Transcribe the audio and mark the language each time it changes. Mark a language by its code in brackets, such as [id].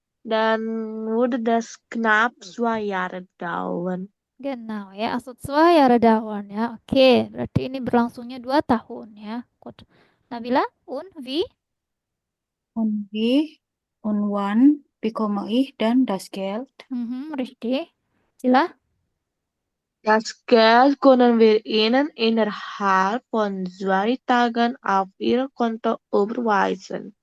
[de] Dann würde das knapp 2 Jahre dauern. Genau, ya. Also 2 Jahre dauern, ya. [id] Oke, berarti ini berlangsungnya 2 tahun, ya. [en] Good. [de] Nabila, und wie? Und wie und wann bekomme ich dann das Geld? Richtig. Sila. Das Geld können wir Ihnen innerhalb von 2 Tagen auf Ihr Konto überweisen.